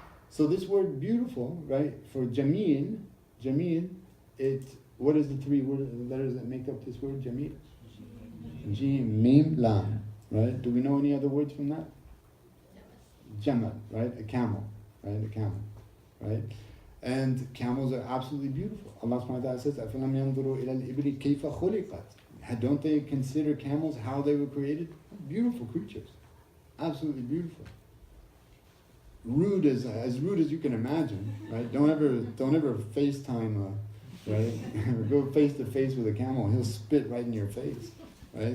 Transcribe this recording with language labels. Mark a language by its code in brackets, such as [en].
[en] So this word beautiful, right, for Jameel, what is the three letters that make up this word, Jameel? Jim, Mim, Lam, right? Do we know any other words from that? Jamal, right? A camel, right? A camel, right? And camels are absolutely beautiful. Allah subhanahu wa ta'ala says, [ar] أَفَلَمْ يَنْظُرُوا إِلَى الْإِبْلِ كَيْفَ خُلِقَتْ. [en] Don't they consider camels how they were created? Beautiful creatures. Absolutely beautiful. Rude as rude as you can imagine, right? Don't ever FaceTime, right? Go face to face with a camel, he'll spit right in your face, right?